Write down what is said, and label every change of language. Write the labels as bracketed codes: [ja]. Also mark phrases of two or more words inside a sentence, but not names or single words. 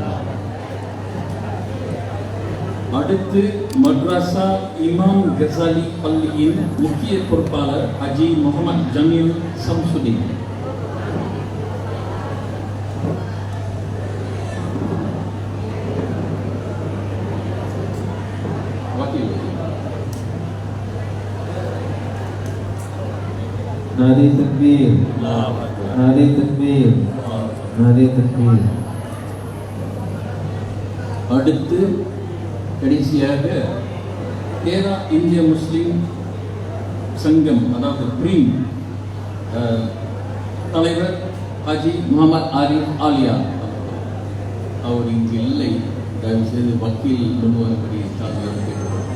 [ta] அடுத்து மദ്രസா இமாம் கசாலி பள்ளியின் முக்கிய பொறுப்பாளர் ஹஜி முகமது ஜமீல் சம்சுதீன். [ur] نعرۂ تکبیر، نعرۂ تکبیر، نعرۂ تکبیر. [ta] அடுத்து கடைசியாக பேரா இந்திய முஸ்லிம் சங்கம் அதாவது பிரீம் தலைவர் ஹஜி முகமது ஆரிஃப் ஆலியா. அவர் இங்கு இல்லை, தயவு செய்து வக்கீல் கொண்டு வரபடி தாழ்மையாக கேட்டுக்கொள்கிறேன்.